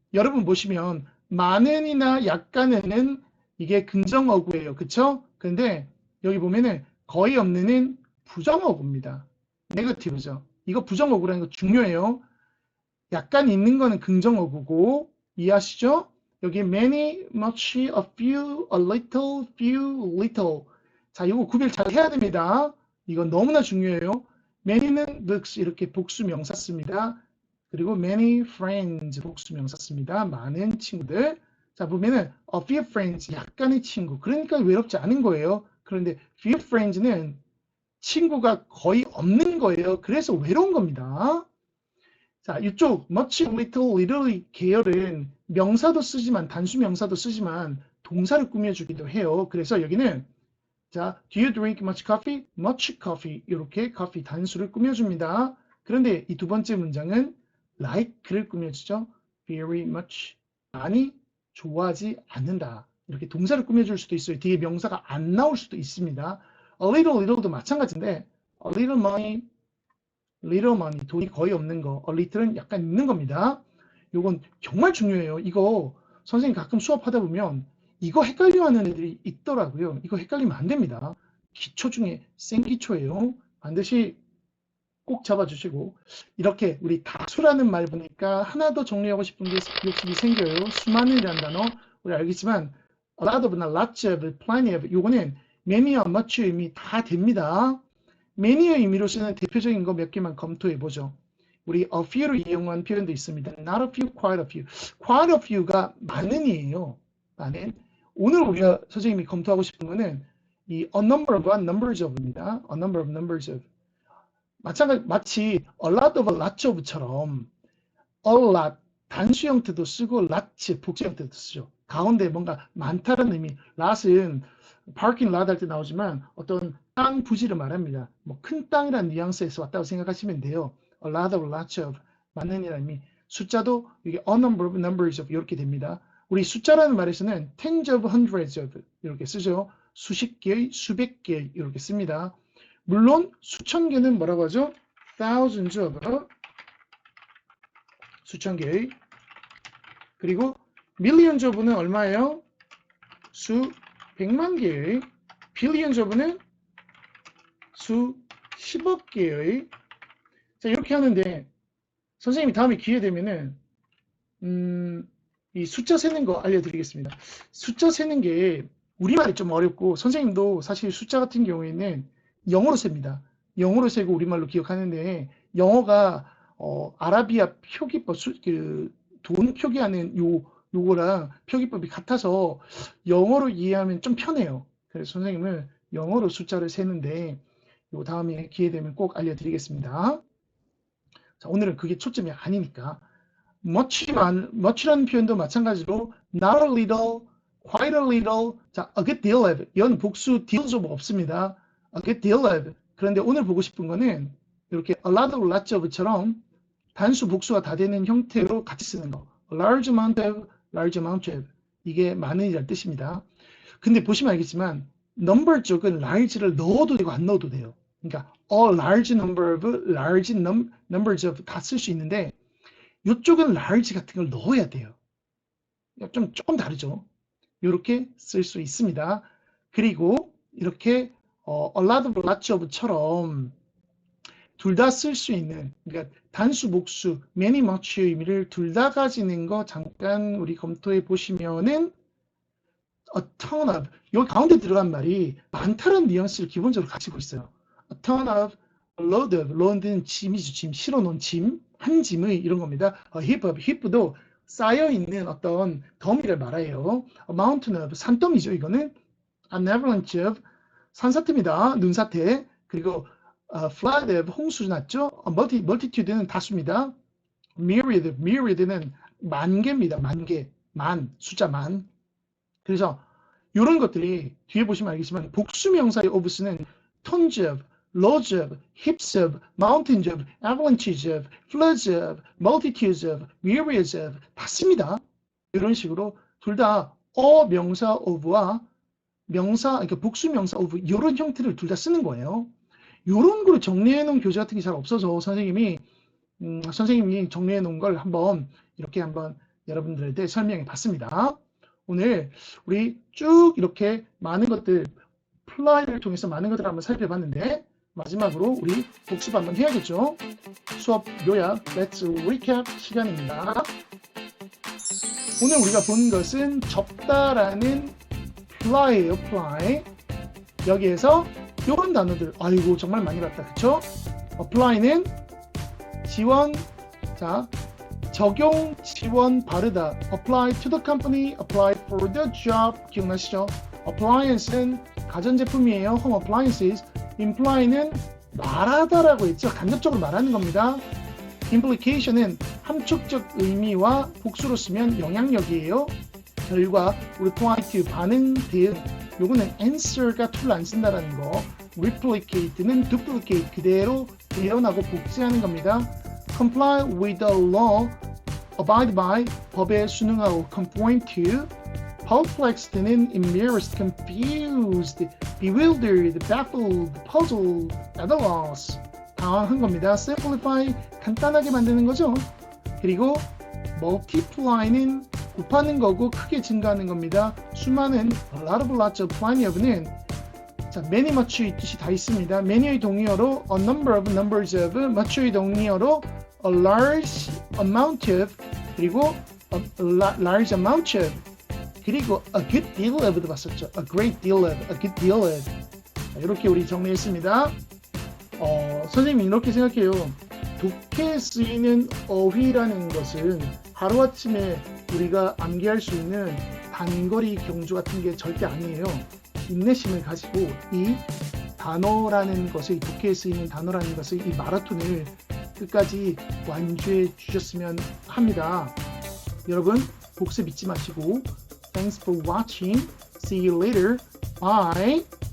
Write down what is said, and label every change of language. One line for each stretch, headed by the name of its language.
Korean: 여러분 보시면 많은이나 약간은 이게 긍정어구예요. 그쵸? 근데 여기 보면은 거의 없는은 부정어구입니다. 네거티브죠. 이거 부정어구라는 거 중요해요. 약간 있는 거는 긍정어구고 이해하시죠?
English: 여기 many, much, a few, a little, few, little.
Korean: 자, 이거 구별 잘 해야 됩니다. 이건 너무나 중요해요. many는 books 이렇게 복수 명사 씁니다. 그리고 many friends 복수 명사 씁니다. 많은 친구들. 자, 보면은 a few friends 약간의 친구. 그러니까 외롭지 않은 거예요. 그런데 few friends는 친구가 거의 없는 거예요. 그래서 외로운 겁니다. 자, 이쪽 much, little, little 계열은 명사도 쓰지만 단수 명사도 쓰지만 동사를 꾸며주기도 해요. 그래서 여기는 자,
English: do you drink much coffee?
Korean: much coffee 이렇게 coffee 단수를 꾸며줍니다. 그런데 이 두 번째 문장은 like를 꾸며주죠. very much 많이 좋아하지 않는다. 이렇게 동사를 꾸며줄 수도 있어요. 뒤에 명사가 안 나올 수도 있습니다. a little도 마찬가지인데 a little money little money, 돈이 거의 없는 거. a little은 약간 있는 겁니다. 이건 정말 중요해요. 이거 선생님 가끔 수업하다 보면 이거 헷갈려하는 애들이 있더라고요. 이거 헷갈리면 안 됩니다. 기초 중에 생기초예요. 반드시 꼭 잡아주시고 이렇게 우리 다수라는 말 보니까 하나 더 정리하고 싶은 게 욕심이 생겨요. 수많은이라는 단어 우리 알겠지만 a lot of나 lots of, plenty of 요거는 many와 much 의미 다 됩니다. many의 의미로 쓰는 대표적인 거 몇 개만 검토해 보죠. 우리 a few를 이용한 표현도 있습니다.
English: not a few, quite a few.
Korean: quite a few가 많은이에요. 많은. 오늘 우리가 선생님이 검토하고 싶은 거는 이 a number of와 numbers of입니다. a number of, numbers of. 마치 a lot of, lots of처럼 a lot 단수 형태도 쓰고 lots 복수 형태도 쓰죠. 가운데 뭔가 많다는 의미. lot은 parking lot 할 때 나오지만 어떤 땅 부지를 말합니다. 뭐 큰 땅이라는 뉘앙스에서 왔다고 생각하시면 돼요. a lot of, lots of 많은이라는 의미. 숫자도 이게 a number of, numbers of 이렇게 됩니다. 우리 숫자라는 말에서는 tens of, hundreds of 이렇게 쓰죠. 수십 개의, 수백 개의 이렇게 씁니다. 물론 수천 개는 뭐라고 하죠? thousands of 수천 개의 그리고 millions of는 얼마예요? 수 백만 개의 billions of는 수 10억 개의 자 이렇게 하는데 선생님이 다음에 기회 되면은 이 숫자 세는 거 알려드리겠습니다. 숫자 세는 게 우리말이 좀 어렵고 선생님도 사실 숫자 같은 경우에는 영어로 셉니다. 영어로 세고 우리말로 기억하는데 영어가 아라비아 표기법 돈 표기하는 요거랑 표기법이 같아서 영어로 이해하면 좀 편해요. 그래서 선생님은 영어로 숫자를 세는데 요 다음에 기회 되면 꼭 알려드리겠습니다. 자, 오늘은 그게 초점이 아니니까 much라는 표현도 마찬가지로 not a little, quite a little, 자, a good deal of, 연 복수 deals of 없습니다.
English: a good deal of.
Korean: 그런데 오늘 보고 싶은 거는 이렇게 a lot of, lots of처럼 단수 복수가 다 되는 형태로 같이 쓰는 거.
English: a large amount of, large amount of.
Korean: 이게 많은이라는 뜻입니다. 근데 보시면 알겠지만 number 쪽은 large를 넣어도 되고 안 넣어도 돼요. 그러니까 a large number of, large numbers of 다 쓸 수 있는데 이쪽은 large 같은 걸 넣어야 돼요. 조금 다르죠. 이렇게 쓸 수 있습니다. 그리고 이렇게 a lot of, lots of처럼 둘 다 쓸 수 있는, 그러니까 단수, 복수, many, much의 의미를 둘 다 가지는 거 잠깐 우리 검토해 보시면은 a ton of, 여기 가운데 들어간 말이 많다는 뉘앙스를 기본적으로 가지고 있어요.
English: a ton of, a load of, load는 짐이죠.
Korean: 짐, 실어놓은 짐, 한 짐의 이런 겁니다. a heap of, heap도 쌓여있는 어떤 더미를 말해요.
English: a mountain of, 산더미죠. 이거는 an avalanche of, 산사태입니다.
Korean: 눈사태. 그리고 flood of, 홍수 났죠. multitude는 다수입니다. myriad, myriad는 만개입니다. 만개, 만, 숫자 만. 그래서 이런 것들이 뒤에 보시면 알겠지만 복수명사의 of는
English: tons of, loads of, heaps of, mountains of, avalanches of, floods of, multitudes of, myriads of 다 씁니다.
Korean: 이런 식으로 둘 다 명사 of와 명사, 그러니까 복수명사 of 이런 형태를 둘 다 쓰는 거예요. 이런 걸 정리해 놓은 교재 같은 게 잘 없어서 선생님이 정리해 놓은 걸 한번 이렇게 한번 여러분들한테 설명해 봤습니다. 오늘 우리 쭉 이렇게 많은 것들 플라이를 통해서 많은 것들을 한번 살펴봤는데 마지막으로 우리 복습 한번 해야겠죠. 수업 요약 Let's Recap 시간입니다. 오늘 우리가 본 것은 접다라는 fly예요.
English: fly.
Korean: 여기에서 이런 단어들 아이고 정말 많이 봤다. 그쵸? apply는 지원, 자 적용, 지원, 바르다.
English: apply to the company, apply for the job.
Korean: 기억나시죠? appliance는 가전제품이에요.
English: home appliances.
Korean: imply는 말하다라고 했죠. 간접적으로 말하는 겁니다. implication은 함축적 의미와 복수로 쓰면 영향력이에요. 결과, reply to, 반응, 대응. 요거는 answer가 to를 안 쓴다라는 거. replicate는 duplicate, 그대로 재현하고 복제하는 겁니다.
English: comply with the law, abide by, 법에 순응하고 conform to. perplexed는 embarrassed, confused, bewildered, baffled, puzzled, at a loss.
Korean: 당황한 겁니다. simplify, 간단하게 만드는 거죠. 그리고 multiply는 곱하는 거고 크게 증가하는 겁니다. 수많은 a lot of, lots of, plenty of는 자, many, much의 뜻이 다 있습니다.
English: many의 동의어로 a number of, numbers of, much의 동의어로 a large amount of, 그리고 a large amount of, 그리고 a good deal of도 봤었죠. a great deal of, a good deal of.
Korean: 자, 이렇게 우리 정리했습니다. 선생님이 이렇게 생각해요. 독해에 쓰이는 어휘라는 것은 하루아침에 우리가 암기할 수 있는 단거리 경주 같은 게 절대 아니에요. 인내심을 가지고 이 단어라는 것을, 이 독해에 쓰이는 단어라는 것을, 이 마라톤을 끝까지 완주해 주셨으면 합니다. 여러분 복습 잊지 마시고
English: Thanks for watching. See you later. Bye.